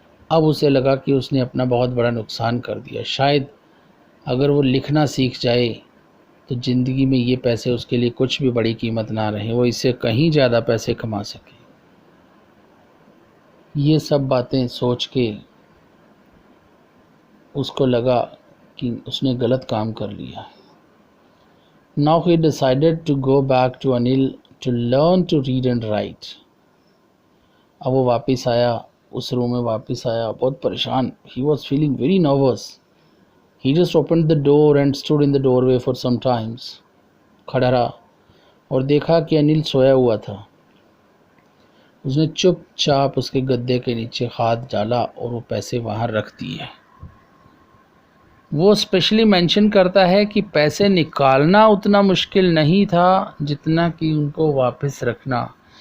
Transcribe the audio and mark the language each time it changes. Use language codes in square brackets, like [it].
[hi] अब उसे लगा कि उसने अपना बहुत बड़ा नुकसान कर दिया। शायद अगर वो लिखना सीख जाए तो ज़िंदगी में ये पैसे उसके लिए कुछ भी बड़ी कीमत ना रहे, वो इससे कहीं ज़्यादा पैसे कमा सके। ये सब बातें सोच के उसको लगा कि उसने गलत काम कर लिया है। [en] Now he decided to go back to Anil to learn to read and write. [hi] अब वो वापस आया, उस रूम में वापस आया बहुत परेशान। [en] He was feeling very nervous. He just opened the door and stood in the doorway for some times. [hi] खड़ा रहा और देखा कि अनिल सोया हुआ था। उसने चुपचाप उसके गद्दे के नीचे हाथ डाला और वो पैसे वहाँ रख दिए। वो स्पेशली मेंशन करता है कि पैसे निकालना उतना मुश्किल नहीं था जितना कि उनको वापस रखना।